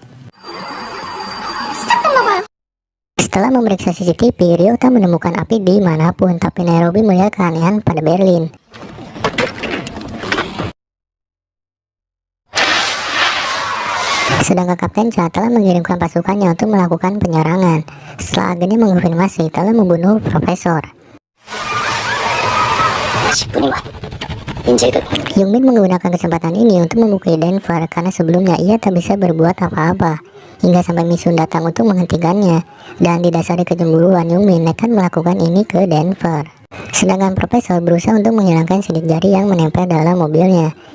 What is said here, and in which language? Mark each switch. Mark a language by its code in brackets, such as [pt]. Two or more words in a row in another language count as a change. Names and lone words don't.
[id] Setelah memeriksa CCTV, Ryota menemukan api di manapun, tapi Nairobi melihat keanehan pada Berlin. Sedangkan Kapten Cha telah mengirimkan pasukannya untuk melakukan penyerangan. Setelah agennya mengonfirmasi telah membunuh Profesor. [ko] 10분이 와. 인질들. [id] Youngmin menggunakan kesempatan ini untuk memukuli Denver karena sebelumnya ia tak bisa berbuat apa-apa. Hingga sampai Misun datang untuk menghentikannya. Dan didasari kecemburuan, Youngmin nekat melakukan ini ke Denver. Sedangkan Profesor berusaha untuk menghilangkan sidik jari yang menempel dalam mobilnya.